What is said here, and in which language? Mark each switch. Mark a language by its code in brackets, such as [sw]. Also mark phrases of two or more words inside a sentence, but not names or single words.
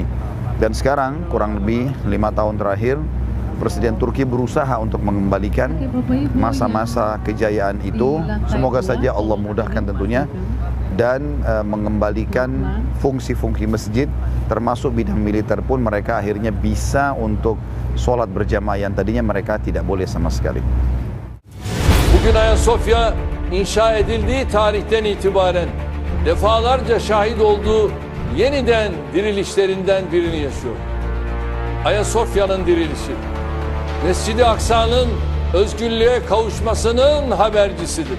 [id] Dan sekarang kurang lebih 5 tahun terakhir Presiden Turki berusaha untuk mengembalikan masa-masa kejayaan itu. Semoga saja Allah mudahkan tentunya, dan mengembalikan fungsi-fungsi masjid, termasuk bidang militer pun mereka akhirnya bisa untuk sholat berjamaah yang tadinya mereka tidak boleh sama sekali. [tr] Bugün Ayasofya inşa edildiği tarihten itibaren defalarca şahit olduğu yeniden dirilişlerinden birini yaşıyor. Ayasofya'nın dirilişi, Mescid-i Aksa'nın özgürlüğe kavuşmasının habercisidir.